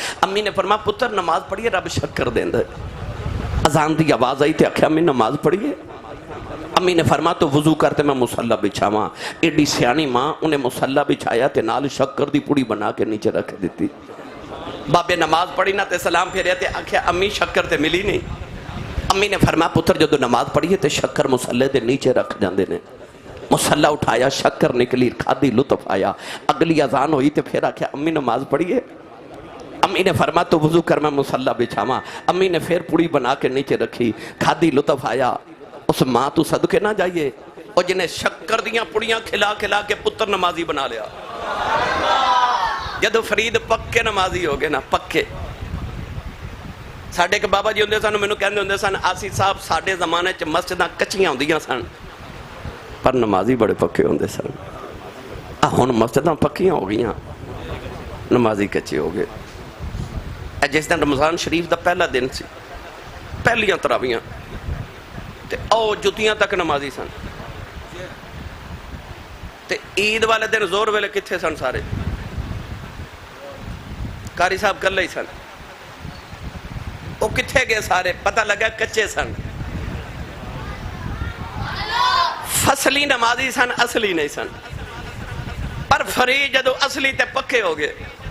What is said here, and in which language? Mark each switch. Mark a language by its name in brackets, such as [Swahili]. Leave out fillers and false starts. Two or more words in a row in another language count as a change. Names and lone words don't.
[Punjabi] امی نے فرمایا پتر نماز پڑھیے رب شکر دیں دے۔ اذان دی آواز آئی تے آکھیا امی نماز پڑھیے۔ امی نے فرمایا تو وضو کرتے میں مصلی بچھاواں۔ ایڈی سیانی ماں انہیں مصلی بچھایا تے نال شکر دی پوڑی بنا کے نیچے رکھ دیتی۔ بابے نماز پڑھی نہ تے سلام پھیریا تے آکھیا امی شکر تے ملی نہیں۔ امی نے فرمایا پتر جدو نماز پڑھیے تے شکر مصلی دے نیچے رکھ جاندے نے۔ مصلی اٹھایا شکر نکلی کھادی لطف آیا، اگلی اذان ہوئی تے پھر آکھیا امی نماز پڑھیے۔ امی نے فرمایا تو وضو کر میں مصلی بچھاواں۔ امی نے پھر پوڑی بنا کے نیچے رکھی، کھادی لطف آیا۔ اس ماں تو صدقے نہ جائیے، اور جنہیں شکر دیاں پڑیاں کھلا کھلا کے پتر نمازی بنا لیا. جدو فرید پکے نمازی ہو گئے نا پکے. ساڑھے کے بابا جی ہوندے سن مینوں کہندے ہوندے سن آسی صاحب ساڑھے زمانے چ مسجداں کچیاں ہوندیاں سن پر نمازی بڑے پکے ہوندے سن. ہن مسجداں پکیاں ہو گئیاں نمازی کچے ہو گئے. جس دن رمضان شریف دا پہلا دن سی پہلیاں تراویاں تے او جتیاں تک نمازی سن. تے عید والے دن زور ویلے کتھے سن سارے قاری صاحب کلے ہی سن. وہ کتھے گئے سارے پتہ لگا کچے سن. فصلی نمازی سن اصلی نہیں سن. پر فرید جدو اصلی تے پکے ہو گئے.